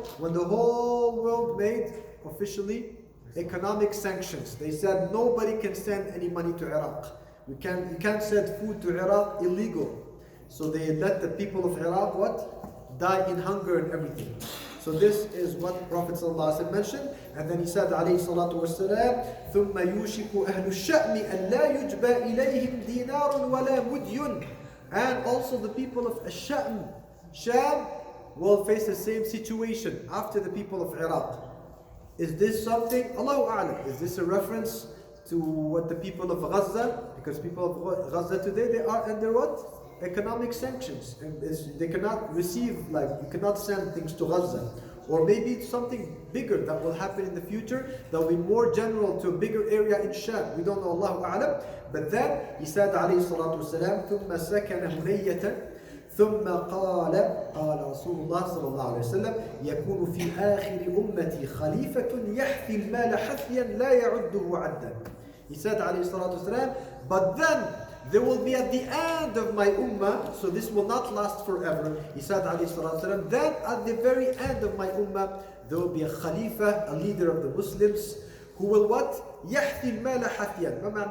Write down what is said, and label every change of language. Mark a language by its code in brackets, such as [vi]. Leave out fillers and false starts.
[en] When the whole world made officially economic sanctions. They said nobody can send any money to Iraq. You can't send food to Iraq, illegal. So they let the people of Iraq what? Die in hunger and everything. So this is what Prophet ﷺ mentioned. And then he said, [ar] alayhi salatu wasalam, ثُمَّ يُوشِكُ أَهْلُ الشَّأْمِ أَنْ لَا يُجْبَى إِلَيْهِمْ دِينَارٌ وَلَا مُدْيٌ. [en] And also the people of Sham will face the same situation after the people of Iraq. Is this something, Allahu A'lam, is this a reference to what the people of Gaza, because people of Gaza today, they are under what? Economic sanctions. And they cannot receive, you cannot send things to Gaza. Or maybe it's something bigger that will happen in the future, that will be more general to a bigger area in Sham. We don't know, Allahu A'lam. But then he said, [ar] alayhi salatu wasalam, ثُمَّ سَكَنَ هُنَيَّةً ثم قال رسول الله صلى الله عليه وسلم يكون في آخر أمتي خليفة يحثي المال حثيا لا يعده عدا. [en] He said [ar] عليه الصلاة والسلام, [en] but then there will be at the end of my ummah, so this will not last forever. He said [ar] عليه الصلاة والسلام, [en] then at the very end of my ummah there will be a khalifa, a leader of the Muslims, who will what? [ar] يحثي المال حثيا.